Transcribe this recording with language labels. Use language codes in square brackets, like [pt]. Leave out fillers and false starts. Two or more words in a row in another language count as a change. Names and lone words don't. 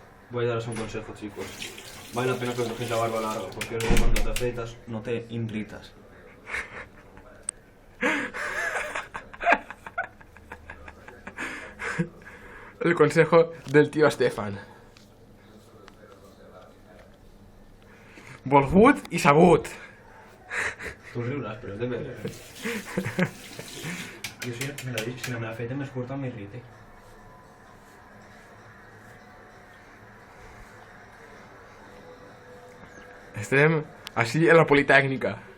[es] Voy a daros un consejo, chicos. Vale la pena que os dejéis la barba larga, porque luego cuando te afeitas no te irritas. El consejo del tío Estefan. [ca] Volgut i sabut. Tu riuràs, però és de veure. Jo si no me l'afeite més curta m'irrite. Estem així en la Politècnica.